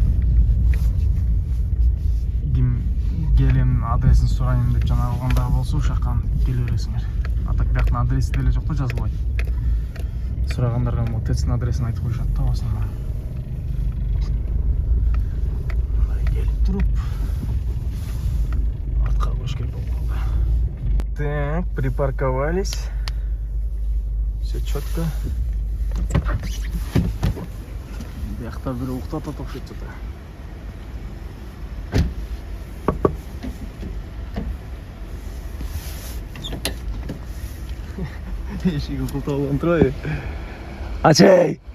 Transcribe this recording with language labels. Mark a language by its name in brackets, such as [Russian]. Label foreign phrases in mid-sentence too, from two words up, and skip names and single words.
[Kyrgyz] Ким келем адресин сурайын деп жана алгандар болсо, ушакка келе бересиңер. А так бияктын адреси деле жок да, жазылбайт. Сурагандарга могу ТЭЦтин адресин айтып коюшат да басында. Келип туруп артка коюш керек болуп калды. [Russian] Так, припарковались. Все четко. [Kyrgyz] Биякта бир уктатат окшойт жата. Эшиги култалган турбайбы? Ачай!